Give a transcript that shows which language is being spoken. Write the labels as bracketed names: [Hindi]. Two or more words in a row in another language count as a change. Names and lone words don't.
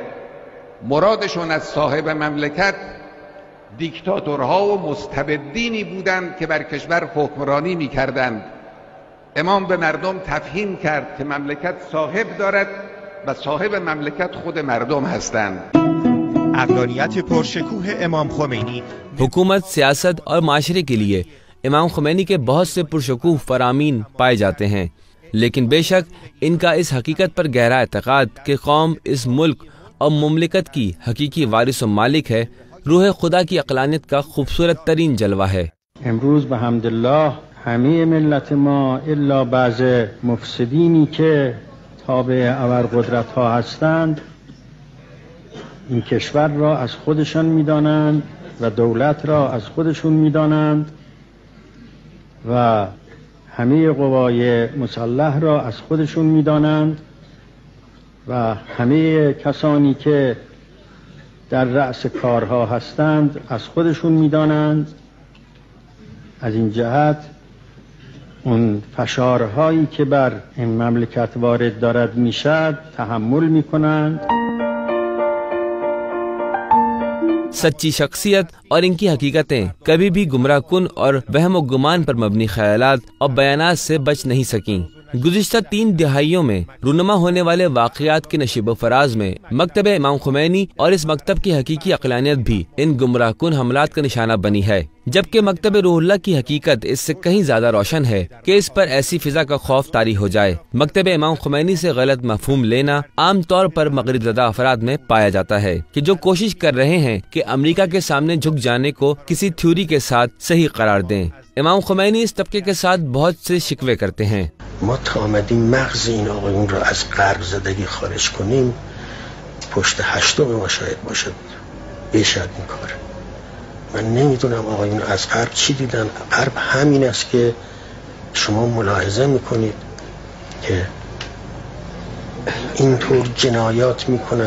[Persian] مرادشون از صاحب مملکت دیکتاتورها و مستبدینی بودند که بر کشور حکمرانی می‌کردند. امام به مردم تفهیم کرد که مملکت صاحب دارد و صاحب مملکت خود مردم هستند. عقلانیت پرشکوه امام خمینی. [Urdu] حکومت، سیاست اور معاشرے کے لیے امام خمینی کے بہت سے پرشکوہ فرامین پائے جاتے ہیں، لیکن بیشک ان کا اس حقیقت پر گہرا اعتقاد کہ قوم اس ملک اور مملکت کی حقیقی وارث اور مالک ہے، روح خدا کی عقلانیت کا خوبصورت ترین جلوہ ہے. [Persian] امروز به حمدالله همه ملت ما الا بعض مفسدینی که تابع ابرقدرت ها هستند این کشور را از خودشان میدانند و دولت را از خودشون میدانند و همه قوای مسلح را از خودشون میدانند و همه کسانی که در رأس کارها هستند از خودشون میدانند. از این جهت اون فشارهایی که بر این مملکت وارد دارد میشد تحمل میکنند. [Urdu] سچی شخصیت اور ان کی حقیقتیں کبھی بھی گمراہ کن اور وہم و گمان پر مبنی خیالات اور بیانات سے بچ نہیں سکیں. گزشتہ 3 دہائیوں میں رونما ہونے والے واقعات کے نشیب فراز میں مکتب امام خمینی اور اس مکتب کی حقیقی عقلانیت بھی ان گمراہ کن حملات کا نشانہ بنی ہے، جبکہ مکتب روح اللہ کی حقیقت اس سے کہیں زیادہ روشن ہے کہ اس پر ایسی فضا کا خوف طاری ہو جائے. مکتب امام خمینی سے غلط مفہوم لینا عام طور پر مغرب زدہ افراد میں پایا جاتا ہے کہ جو کوشش کر رہے ہیں کہ امریکہ کے سامنے جھک جانے کو کسی تھیوری کے ساتھ صحیح قرار دیں. امام خمینی اس طبقے کے ساتھ بہت سے شکوے کرتے ہیں. [Persian] ما تا آمدیم مغز این آقایون را از غرق زدگی خارج کنیم، پشت 8 ما شاید باشد بیشتر این کار. من نمیدونم آقایون از غرب چی دیدن. غرب همین است که شما ملاحظه میکنید که اینطور جنایات میکنن.